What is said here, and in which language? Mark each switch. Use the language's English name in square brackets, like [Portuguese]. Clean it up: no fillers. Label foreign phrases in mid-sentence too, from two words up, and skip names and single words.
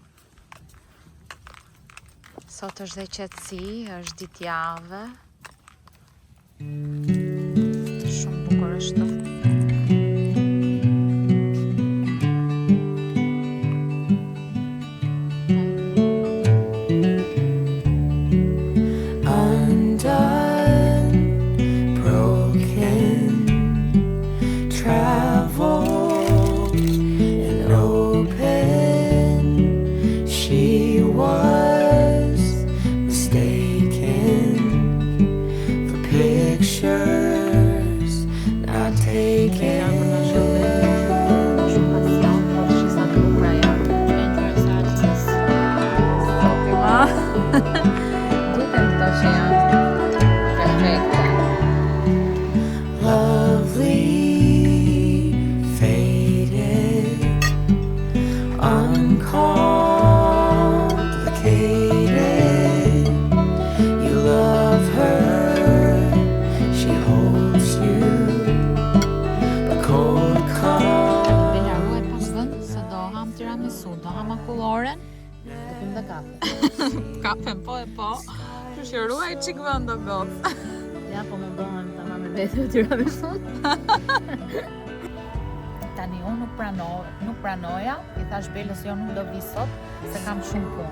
[Albanian] Sot është dhe qetësi, është ditë jave. Shumë bukur është. [English] Undone, broken, traveled and open. She was mistaken for pictures not taken. [Albanian] Shumë pasion, po shi sa bukur ajo. Duken këto që janë perfekte. [English] Lovely, faded, uncomplicated. You love her, she holds you, but cold calm. [Albanian] Bela ruaj pas vënd se do ham tiramisu, do ham akulloren. Do pim dhe kafe. Kafen po e po. Që shi ruaj qik vënd do gotë. Ja, po më bëhen tamam me vetë tiramisu. Tani unë nuk pranoja, i thash Belës jo nuk do vi sot, se kam shumë punë.